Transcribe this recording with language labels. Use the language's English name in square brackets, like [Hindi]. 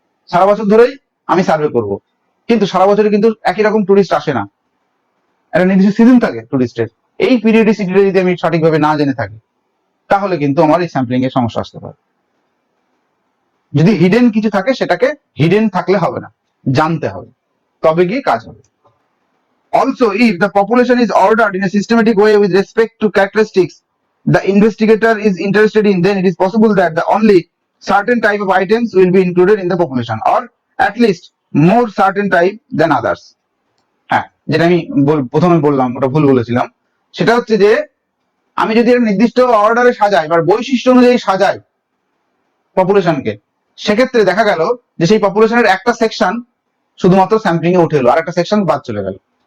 [Bangla] সারা বছর ধরেই আমি সার্ভে করব, কিন্তু সারা বছরে কিন্তু একই রকম টুরিস্ট আসে না, একটা নির্দিষ্ট সিজন থাকে টুরিস্টের। এই পিরিয়ডিসিটিটা যদি আমি সঠিকভাবে না জেনে থাকি, তাহলে কিন্তু আমার এই স্যাম্পলিং এর সমস্যা আসতে পারে। যদি হিডেন কিছু থাকে, সেটাকে হিডেন থাকলে হবে না, জানতে হবে, তবে গিয়ে কাজ হবে। [English] Also, if the population is ordered in a systematic way with respect to characteristics the investigator is interested in, then it is possible that the only certain type of items will be included in the population, or at least more certain type than others. [Bangla] হ্যাঁ, যেটা আমি প্রথমে বললাম, ওটা ভুল বলেছিলাম। সেটা হচ্ছে যে আমি যদি একটা নির্দিষ্ট অর্ডারে সাজাই বা বৈশিষ্ট্য অনুযায়ী সাজাই পপুলেশনকে, সেক্ষেত্রে দেখা গেল যে সেই পপুলেশনের একটা সেকশন শুধুমাত্র স্যাম্পলিং এ উঠে এলো, আর একটা সেকশন বাদ চলে গেল।